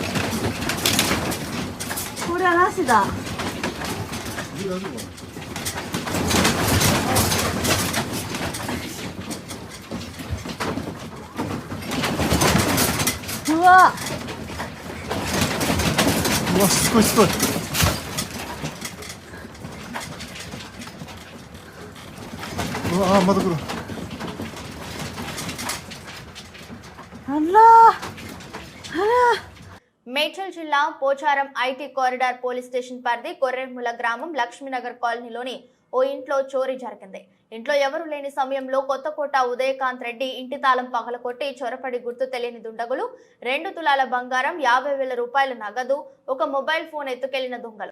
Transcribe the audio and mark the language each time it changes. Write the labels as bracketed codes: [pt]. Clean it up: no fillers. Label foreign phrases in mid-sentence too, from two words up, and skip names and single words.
[ja] これはなしだ。 うわ、すごい。うわ、まだ来る。あら。 [te] మేడ్చల్ జిల్లా పోచారం ఐటీ కారిడార్ పోలీస్ స్టేషన్ పరిధి కొర్రెముల గ్రామం లక్ష్మీనగర్ కాలనీలోని ఓ ఇంట్లో చోరీ జరిగింది. ఇంట్లో ఎవరు లేని సమయంలో కొత్తకోట ఉదయకాంత్ రెడ్డి ఇంటి తాళం పగలకొట్టి చొరపడి గుర్తు తెలియని దుండగులు 2 తులాల బంగారం 50,000 రూపాయల నగదు ఒక మొబైల్ ఫోన్ ఎత్తుకెళ్లిన దొంగలు.